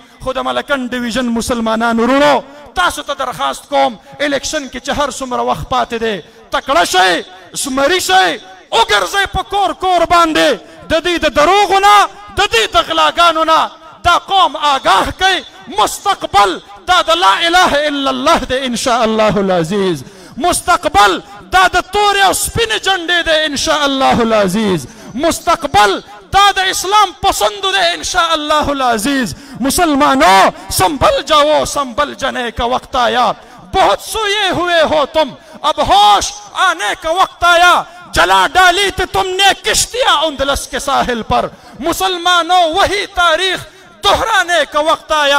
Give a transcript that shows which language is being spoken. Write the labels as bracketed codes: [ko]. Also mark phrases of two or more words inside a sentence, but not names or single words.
[ps] خو د ملکن ډیویژن مسلمانانو ورونو تاسو ته درخواست کوم الیکشن کې چې هر څومره وخت پاتې دی تکړه شئ، زمري شئ، وګرځئ په کور کور باندې د دې د دروغو نه د دې د غلاګانو نه دا قوم آگاه کوي. مستقبل دا د [ar] لا اله الا الله [ps] دی [ar] انشاء الله العزیز. [ps] مستقبل دا د تورې او سپینې جنډې دی [ar] انشاء الله العزیز. [ps] مستقبل دا د اسلام پسند دی [ar] انشاء الله العزیز. [ur] مسلمانوں سنبھل جاؤ سنبھل جانے کا وقت آیا. بہت سوئے ہوئے ہو تم اب ہوش آنے کا وقت آیا. جلا ڈالی تھی تم نے کشتیاں اندلس کے ساحل پر. مسلمانوں وہی تاریخ دہرانے کا وقت آیا.